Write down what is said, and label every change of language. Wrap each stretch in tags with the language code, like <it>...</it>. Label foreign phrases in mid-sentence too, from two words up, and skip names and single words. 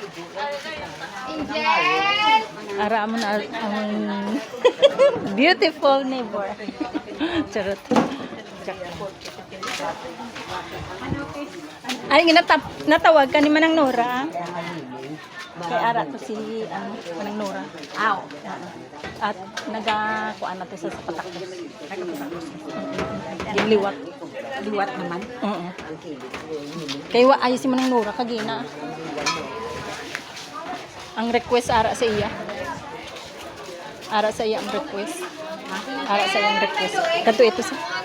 <hil>Ara mo na ang</hil> <en>beautiful neighbor.</en> <hil>Charot. Ay, natawag ka ni Manang Nora. Kay ara to si Manang Nora. Aw. At nagakuan na to sa patakos. Yung liwat. Liwat naman. Oo. Kay wa ay si Manang Nora kagina. Ang request ara sa iya. Ara sa iya ang request. Ara sa iya ang request. Kadto ito sa.</hil>